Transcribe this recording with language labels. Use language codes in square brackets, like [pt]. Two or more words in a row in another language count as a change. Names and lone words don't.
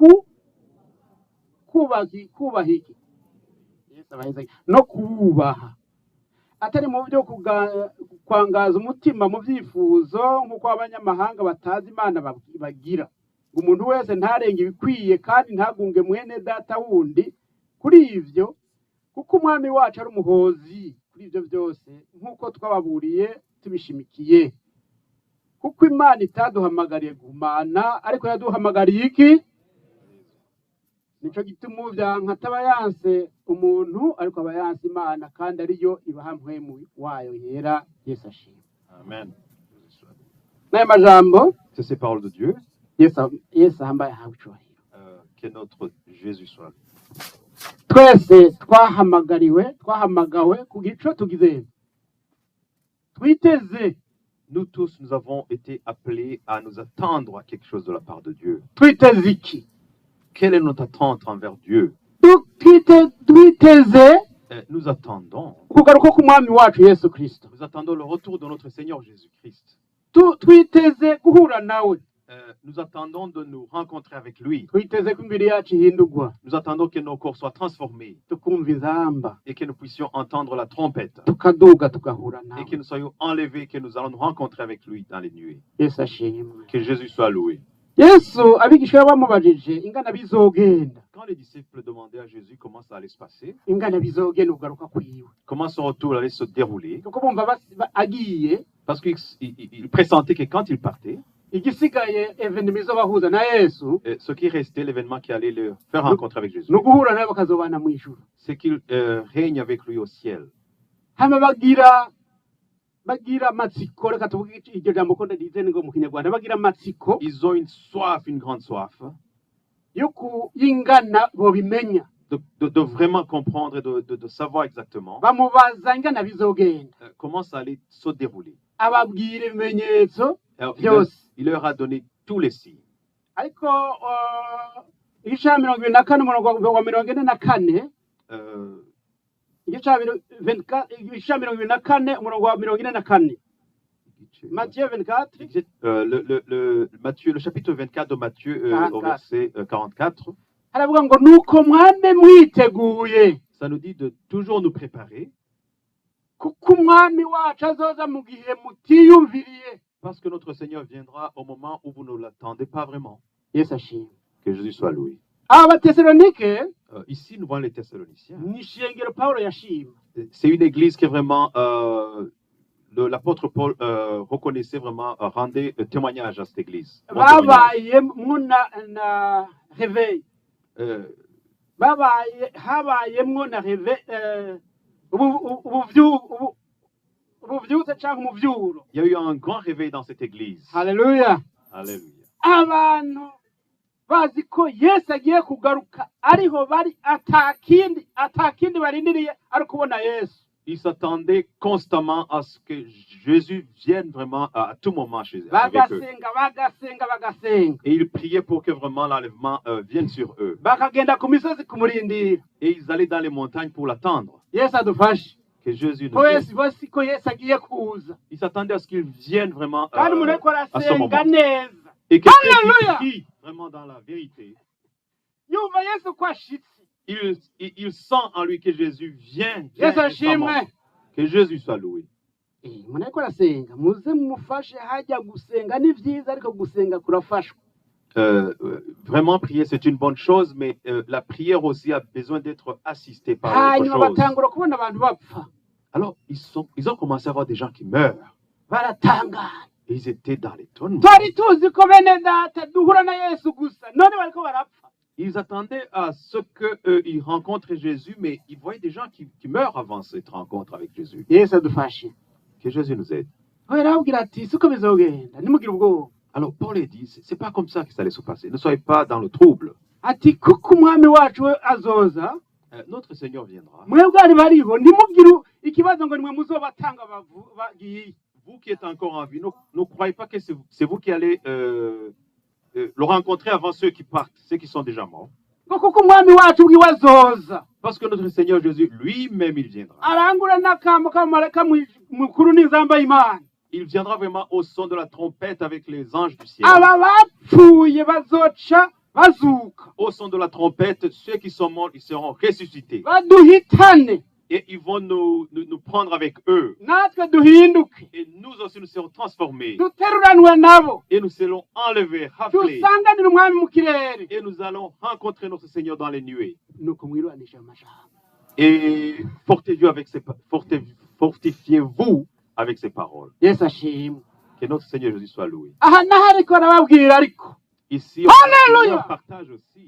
[rw] kubaha iki no kubaha atari mu byo kwangaza umutima mu byifuzo nk'uko abanyamahanga batazi Imana bagira ngo umuntu wese ntarenge ibikwiye kandi ntagunge mwene data wundi kuri ibyo kuko umwami wacu ari umuhozi kuri ibyo byose nk'uko twababuriye tubishimikiye kuko Imana itaduhamagariye guhumana ariko yaduhamagariye iki [rn] nico gituma uvyanka ataba yanse umuntu ariko aba yanse Imana kandi ariyo ibaha mpwemu wayo yera. Yesu ashimwe. Amen. N'aya majambo [fr] C'est ces paroles de Dieu. [rw] Yesu ahambaye ahawe icyubahiro. [fr] Que notre Jésus soit. [rn] Twese twahamagawe ku gico tugize twiteze. [fr] Nous tous, nous avons été appelés à nous attendre à quelque chose de la part de Dieu. [rn] Twiteze iki? [fr] Quelle est notre attente envers Dieu? [rn] Twiteze [fr] Nous attendons. [rn] kugaruka k'umwami wacu Yesu Kristo. [fr] Nous attendons le retour de notre Seigneur Jésus-Christ. [rn] Twiteze guhura nawe. [fr] Nous attendons de nous rencontrer avec lui. [rn] Twiteze ko imbere yacu ihindurwa [fr] Nous attendons que nos corps soient transformés [rn] tukumva inzamba [fr] et que nous puissions entendre la trompette [rn] tukaduga tugahura [fr] et [rn] nawe. [fr] que nous soyons enlevés, que nous allons nous rencontrer avec lui dans les nuées. [rn] Yesu ashimwe. [fr] Que Jésus soit loué. [rn] Yesu abigishwa bamubajije ingana bizogenda [fr] Quand les disciples demandaient à Jésus comment ça allait se passer, [rn] ingana bizogenda ugaruka kwiwe [fr] comment son retour allait se dérouler, [rn] kuko bumva agiye [fr] parce qu'ils pressentaient que quand il partait, [rn] igisigaye evenement izobahuza na Yesu [fr] ce qui restait, l'événement qui allait le faire rencontrer avec Jésus, [rn] no guhura nawe bakazobana mu ijuru. [fr] c'est qu'il règne avec lui au ciel. [rn] Hama bagira amatsiko, reka tuvuge iryo jambo ko ndadize ngo mu Kinyarwanda bagira amatsiko [fr] Ils ont une soif, une grande soif, [rn] yo kuyingana bobimenya [fr] de vraiment comprendre et de savoir exactement [rn] bamubaza ingana bizogenda [fr] comment ça allait se dérouler. [rn] ababwira ibimenyetso [fr] Alors, [rn] byose. [fr] il leur a donné tous les signes. [rn] ariko igice cya 24 umurongo wa 44 igice cya 24 umurongo wa 44 Matthieu 24 [fr] Matthieu, le chapitre 24 de Matthieu au verset 44, [rn] haravuga ngo nuko mwame mwiteguye [fr] ça nous dit de toujours nous préparer [rn] kuko umwami wacu azoza mu gihe mutiyumviriye. [fr] parce que notre Seigneur viendra au moment où vous ne l'attendez pas vraiment. [rn] Yesu ashimwe. [fr] Que Jésus soit loué. [rn] Abatesalonike [fr] Ici, nous voyons les Thessaloniciens. [rn] ni ishengero Pawulo yashima. [fr] C'est une église qui est vraiment, l'apôtre Paul reconnaissait vraiment, rendait témoignage à cette église. Bon témoignage. [rn] babayemwo na réveil habayemwo na réveil ubuvyutse cyangwa umuvyuro. [fr] Il y a eu un grand réveil dans cette église. [rn] Haleluya. [fr] Alléluia. [rn] Abantu bazi ko Yesu agiye kugaruka ariho bari atakindi barindiriye ari kubona Yesu. [fr] Ils s'attendaient constamment à ce que Jésus vienne vraiment à tout moment chez eux. Avec eux. [rn] bagasenga [fr] Et ils priaient pour que vraiment l'enlèvement vienne sur eux. [rn] bakagenda ku misozi kumurindira. [fr] Et ils allaient dans les montagnes pour l'attendre. [rn] Yesu adufashe [fr] Que Jésus nous [rn] ko [fr] aide. [rn] Yesu bose ko Yesu agiye kuza [fr] Ils s'attendaient à ce qu'il vienne vraiment [rn] kandi umuntu ariko [fr] à ce moment. [rn] arasenga neza [fr] Et que Alléluia. prie vraiment dans la vérité. [rn] yumva Yesu ko ashitse. [fr] Il sent en lui que Jésus vient. Yesu instamment. [rn] ashimwe. [fr] Que Jésus soit loué. [rn] umuntu ariko arasenga muze mumufashe hajya gusenga ni byiza ariko gusenga kurafashwa. [fr] Vraiment, prier, c'est une bonne chose, mais la prière aussi a besoin d'être assistée par autre [rn] hanyuma [fr] chose. [rn] batangura kubona abantu bapfa [fr] Alors, ils ont commencé à voir des gens qui meurent. [rn] baratangara. [fr] Et ils étaient dans l'étonnement. [rn] twari tuzi ko bene data duhura na Yesu gusa none bariko barapfa. [fr] Ils attendaient à ce qu'ils rencontrent Jésus, mais ils voyaient des gens qui meurent avant cette rencontre avec Jésus. [rn] Yesu adufashe. [fr] Que Jésus nous aide. [rn] arabwira ati siko bizogenda nimugire ubwoba. [fr] Alors, Paul a dit, c'est pas comme ça que ça allait se passer. Ne soyez pas dans le trouble. [rn] ati kuko umwami wacu we azoza [fr] Notre Seigneur viendra. [rn] mwebwe ari bariho ntimugire ikibazo ngo nimwe muzobatanga bagiye. [fr] Vous qui êtes encore en vie, ne croyez pas que c'est vous qui allez le rencontrer avant ceux qui partent, ceux qui sont déjà morts. [rn] ngo kuko umwami wacu ubwiwe azoza [fr] Parce que notre Seigneur Jésus lui-même, il viendra. [rn] arangura n'akamo k'amarayika mukuru n'inzamba y'imana [fr] Il viendra vraiment au son de la trompette avec les anges du ciel. [rn] aba bapfuye bazoca bazuka [fr] Au son de la trompette, ceux qui sont morts, ils seront ressuscités. [rn] baduhitane [fr] Et ils vont nous prendre avec eux. [rn] natwe duhinduke [fr] Et nous aussi, nous serons transformés. [rn] duteruranwe nabo [fr] Et nous serons enlevés, raflés. [rn] dusanganire umwami mu kirere [fr] Et nous allons rencontrer notre Seigneur dans les nuées. [rn] nuko mwirwanisha amajambo [fr] Et fortifiez-vous avec ces paroles. [rn] yesu ashimwe [fr] Que notre Seigneur Jésus soit loué. [rn] aha naho ariko arababwira ariko [fr] Ici, Alléluia. on partage aussi.